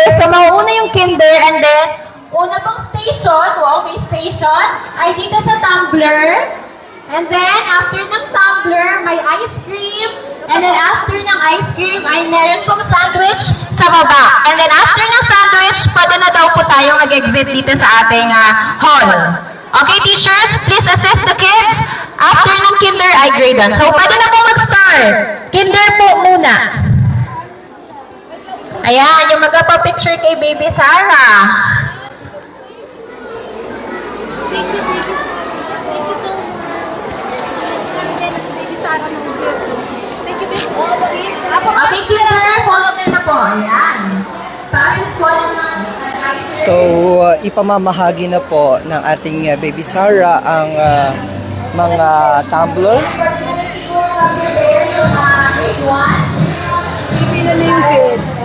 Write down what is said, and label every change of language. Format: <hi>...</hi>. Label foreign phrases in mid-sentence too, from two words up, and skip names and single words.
<tl>So mauuna yung kinder</tl> <en>and then</en> <tl>una pong station, wow, may station, ay dito sa tumbler.</tl> <en>And then, after</en> <tl>ng tumbler, may ice cream.</tl> <en>And then, after</en> <tl>ng ice cream, ay meron pong sandwich sa baba.</tl> <en>And then, after</en> <tl>ng sandwich, pwede na daw po tayong mag-exit dito sa ating hall.</tl> <en>Okay, teachers, please assist the kids.</en> <tl>After ng kinder, ay grade on. So, pwede na po mag-start. Kinder po muna. Ayan, yung magpa-picture kay Baby Sarah.</tl> <en>Thank you, baby Sarah. Thank you so much. Baby Sarah ng gift. Thank you, baby.</en> <tl>Okay, kinder,</tl> <en>follow them</en> <tl>na po. Ayan.</tl> <en>Parents, follow na.</en> <tl>So, ipamamahagi na po ng ating baby Sarah ang mga tumbler.</tl> <en>Grade 1.</en>